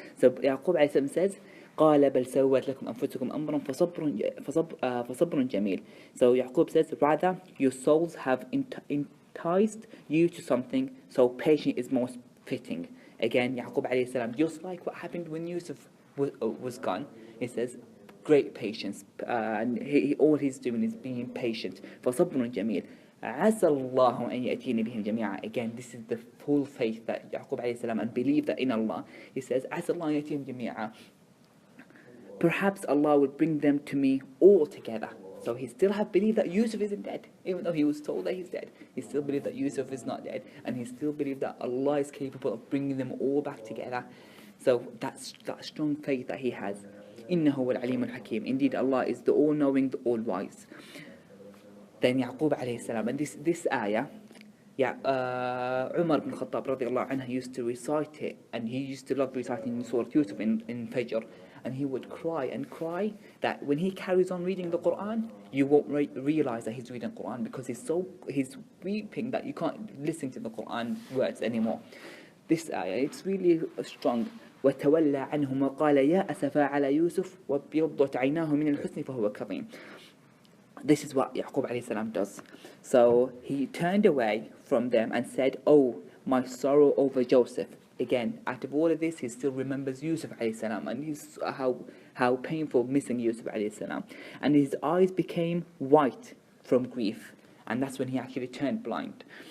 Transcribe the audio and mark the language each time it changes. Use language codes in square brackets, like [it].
[en] So Yaqub alayhi salam says, [ar] قال بل سوت لكم أنفسكم أمرا فصبر جميل. [en] So Yaqub says, rather, your souls have enticed you to something, so patience is most fitting. Again, Yaqub alayhi salam, just like what happened when Yusuf was gone, he says, great patience. And all he's doing is being patient. [ar] فصبر جميل. عسى الله أن يأتيني بهم جميعا. [en] Again, this is the full faith that Yaqub alayhi salam, and believe that in Allah. He says, [ar] عسى الله أن يأتيهم جميعا. [en] Perhaps Allah would bring them to me all together. So he still have believed that Yusuf isn't dead, even though he was told that he's dead. He still believed that Yusuf is not dead, and he still believed that Allah is capable of bringing them all back together. So that's that strong faith that he has. [ar] إنه هو العليم الحكيم. [en] Indeed, Allah is the all-knowing, the all-wise. Then Yaqub alayhi salam, and this ayah, Umar ibn Khattab radiallahu anhu used to recite it, and he used to love reciting Surah Yusuf in Fajr, and he would cry and cry that when he carries on reading the Quran, you won't realize that he's reading Quran, because he's weeping that you can't listen to the Quran words anymore. This ayah, it's really strong. [ar] وتولى عنهم وقال يا أسفا على يوسف وابيضت عيناه من الحزن فهو كظيم. [en] This is what Yaqub alayhi salam does. So he turned away from them and said, oh, my sorrow over Joseph. Again, out of all of this, he still remembers Yusuf alayhi salam, and he's how painful missing Yusuf alayhi salam. And his eyes became white from grief, and that's when he actually turned blind.